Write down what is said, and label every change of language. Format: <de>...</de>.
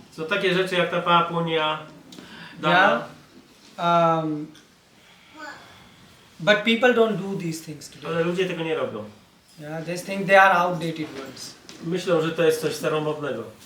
<pl>są takie rzeczy jak tapa, punya, dana.</pl> <en>Yeah. But people don't do these things today.</en> <pl>Ale ludzie tego nie robią.</pl> <en>Yeah, they think they are outdated words.</en> <pl>Myślą, że to jest coś staromodnego.</pl>